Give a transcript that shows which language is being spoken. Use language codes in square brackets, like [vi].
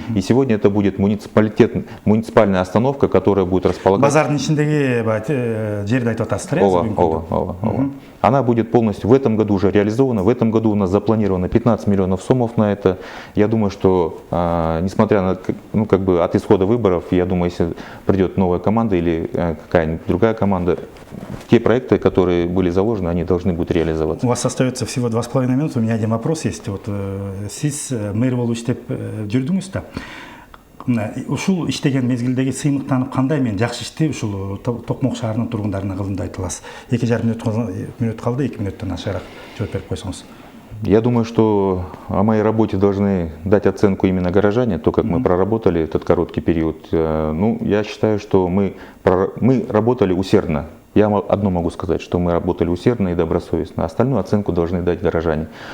[ru] И сегодня это будет муниципальная остановка, которая будет располагаться. [kk] Базардың ішіндегі жерді айтып отырсыздар. [ru] Она будет полностью в этом году уже реализована. В этом году у нас запланировано 15 миллионов сомов на это. Я думаю, что несмотря на от исхода выборов, я думаю, если придет новая команда или какая-нибудь другая команда, те проекты, которые были заложены, они должны будут реализоваться. У вас остается всего 2,5 минуты. У меня один вопрос есть. Вот, [ky] сіз мэр болу иштеп жүрдүңүз да. Ушул иштеген мезгилдеги сыймыктанып кандай мен жакшы ишти ушул Токмок шаарынын тургундарына кылдым деп айта аласыз? 2,5 минут калды, 2 минуттан ашыраак жооп берип койсоңуз. [ru] Я думаю, что о моей работе должны дать оценку именно горожане, то, как мы проработали этот короткий период. Ну, я считаю, что мы работали усердно. Я одно могу сказать, что мы работали усердно и добросовестно. Остальную оценку должны дать горожане.